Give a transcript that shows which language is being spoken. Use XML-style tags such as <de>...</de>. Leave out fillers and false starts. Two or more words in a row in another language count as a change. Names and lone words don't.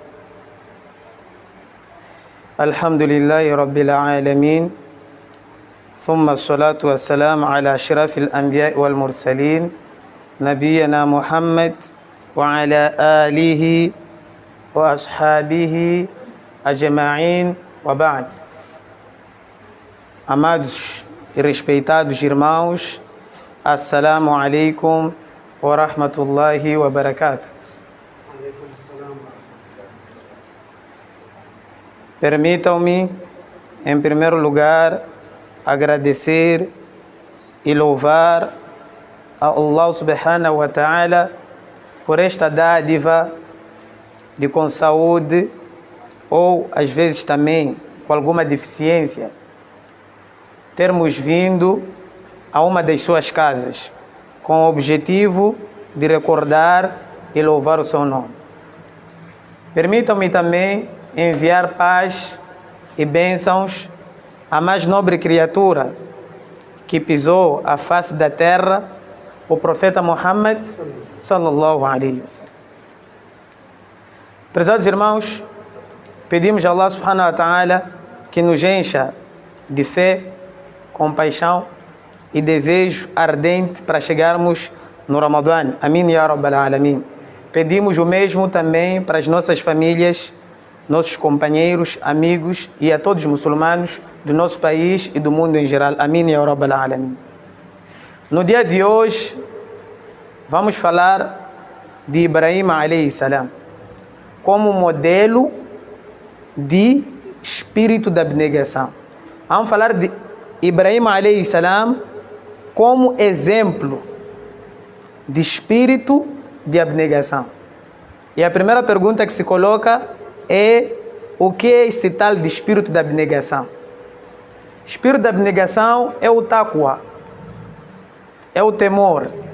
<ar>الحمد لله رب العالمين، ثم الصلاة والسلام على أشرف الأنبياء والمرسلين نبينا محمد وعلى آله وأصحابه أجمعين وبعد.</ar> <pt>Amados e respeitados irmãos,</pt> <ar>السلام عليكم ورحمة الله وبركاته.</ar> <pt>Permitam-me, em primeiro lugar, agradecer e louvar a Allah</pt> <ar>سبحانه وتعالى</ar> <pt>por esta dádiva de com saúde ou às vezes também com alguma deficiência, termos vindo a uma das suas casas com o objetivo de recordar e louvar o seu nome. Permitam-me também enviar paz e bênçãos à mais nobre criatura que pisou a face da terra, o profeta Muhammad</pt> <ar>صلى الله عليه وسلم.</ar> <pt>Prezados irmãos, pedimos a Allah</pt> <ar>سبحانه وتعالى</ar> <pt>que nos encha de fé, compaixão e desejo ardente para chegarmos no Ramadã. Amém,</pt> <ar>يا رب العالمين.</ar> <pt>Pedimos o mesmo também para as nossas famílias, nossos companheiros, amigos e a todos os muçulmanos do nosso país e do mundo em geral. Amém,</pt> <ar>يا رب العالمين.</ar> <pt>No dia de hoje, vamos falar de Ibrahim</pt> <ar>عليه السلام</ar> <pt>como modelo de espírito da abnegação. Vamos falar de Ibrahim</pt> <ar>عليه السلام</ar> <pt>como exemplo de espírito de abnegação. E a primeira pergunta que se coloca é: o que é esse tal de espírito de abnegação? Espírito de abnegação é o taqwa, é o temor.</pt>